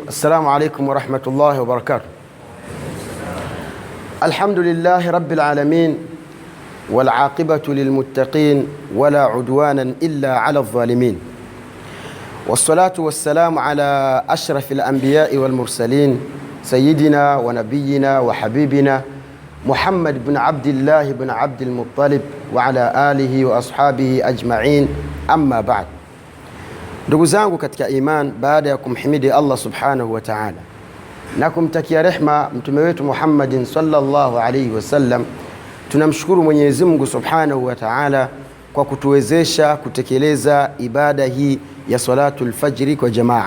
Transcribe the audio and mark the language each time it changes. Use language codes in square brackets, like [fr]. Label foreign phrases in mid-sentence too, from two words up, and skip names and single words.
[ar] السلام عليكم ورحمة الله وبركاته. الحمد لله رب العالمين والعاقبة للمتقين ولا عدوانا إلا على الظالمين، والصلاة والسلام على أشرف الأنبياء والمرسلين سيدنا ونبينا وحبيبنا محمد بن عبد الله بن عبد المطلب وعلى آله وأصحابه أجمعين. أما بعد. [sw] Ndugu zangu katika iman, baada ya kumhimidi Allah [ar] سبحانه وتعالى [sw] na kumtakia rehma mtume wetu Muhammadin [ar] صلى الله عليه وسلم, [sw] tunamshukuru Mwenyezi Mungu [ar] سبحانه وتعالى [sw] kwa kutuwezesha kutekeleza ibada hii ya [ar] صلاة الفجر [sw] kwa jamaa.